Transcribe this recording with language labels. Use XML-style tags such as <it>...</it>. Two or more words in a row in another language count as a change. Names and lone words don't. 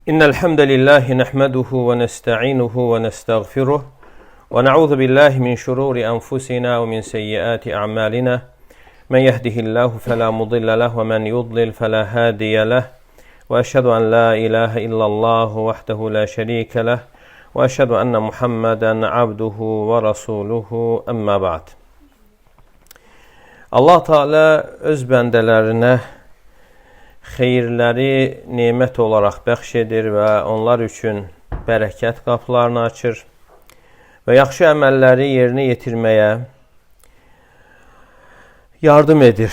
<ar>إن الحمد لله نحمده ونستعينه ونستغفره ونعوذ بالله من شرور أنفسنا ومن سيئات أعمالنا من يهده الله فلا مضل له ومن يضلل فلا هادي له وأشهد أن لا إله إلا الله وحده لا شريك له وأشهد أن محمدا عبده ورسوله أما بعد.</ar> <az>Allah Teala öz bəndələrinə xeyirləri nemət olaraq bəxş edir və onlar üçün bərəkət qapılarını açır və yaxşı əməlləri yerinə yetirməyə yardım edir.</az>